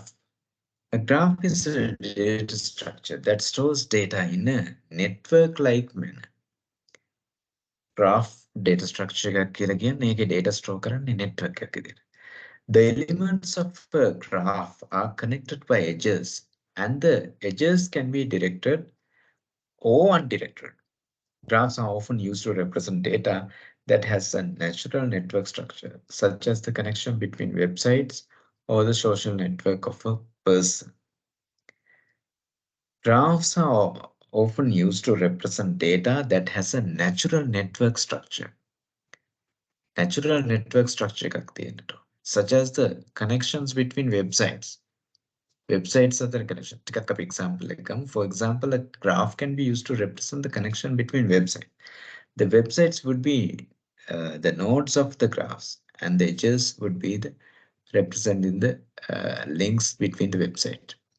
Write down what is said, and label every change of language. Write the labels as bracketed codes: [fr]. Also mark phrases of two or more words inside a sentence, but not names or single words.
[en] A graph is a data structure that stores data in a network-like manner. Graph data structure [si] එකක් කියලා කියන්නේ ඒකේ [en] data store [si] කරන්නේ network එකක විදිහට. [en] The elements of a graph are connected by edges and the edges can be directed or undirected. Graphs are often used to represent data that has a natural network structure, such as the connection between websites or the social network of a person. Graphs are often used to represent data that has a natural network structure. Natural network structure [si] එකක් තියෙන්නට. [en] Such as the connections between websites. Websites are the connection. [si] ටිකක් අපි example එකක් ගමු. [en] For example, a graph can be used to represent the connection between websites. The websites would be the nodes of the graphs, and the edges would be the representing the links between the website.